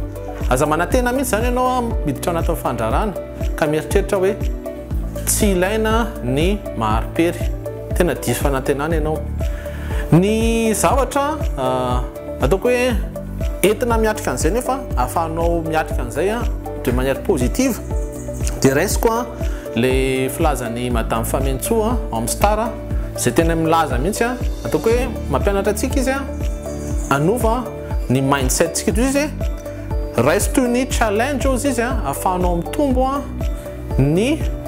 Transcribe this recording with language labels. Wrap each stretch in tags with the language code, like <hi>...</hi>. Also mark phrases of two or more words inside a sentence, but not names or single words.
<mg>Aza manantena mihitsy zany ianao miditra anatin'ny fandrarana ka mieritreritra hoe tsy ilaina ny maharipery tena diso fanantenana ianao ny zavatra ataoko hoe entina miatrika an'izay nefa ahafahanao miatrika an'izay</mg> <fr>de manière positive</fr> <mg>de raisiko le filazan'ny madame Famentsoa amin'ny Star zay tena milaza mihitsy ataoko hoe mampianatra antsika izy anova ny mindset tsika toy izy reste ny challenge ozy izy ahafahanao mitombo ny</mg>